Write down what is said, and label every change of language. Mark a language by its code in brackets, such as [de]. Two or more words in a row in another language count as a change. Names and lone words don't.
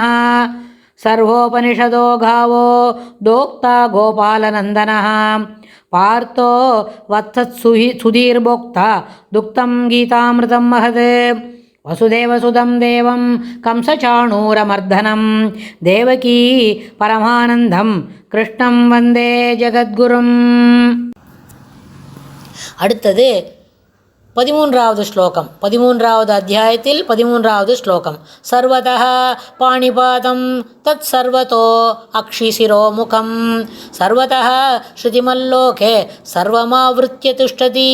[sa] सर्वोपनिषदो गावो दोक्ता गोपालनन्दनः पार्थो वत्सत्सुधीर्भोक्ता दुक्तं गीतामृतं महत्। वसुदेवसुतं देवं कंसचाणूरमर्दनं देवकी परमानन्दं कृष्णं वन्दे जगद्गुरुम्। [ta] அடுத்தது 13வது ஸ்லோகம். 13வது அத்தியாயத்தில் 13வது ஸ்லோகம். [sa] सर्वतः पाणिपादं तत् सर्वतोऽक्षिशिरोमुखम् सर्वतः श्रुतिमल्लोके सर्वमावृत्य तिष्ठति.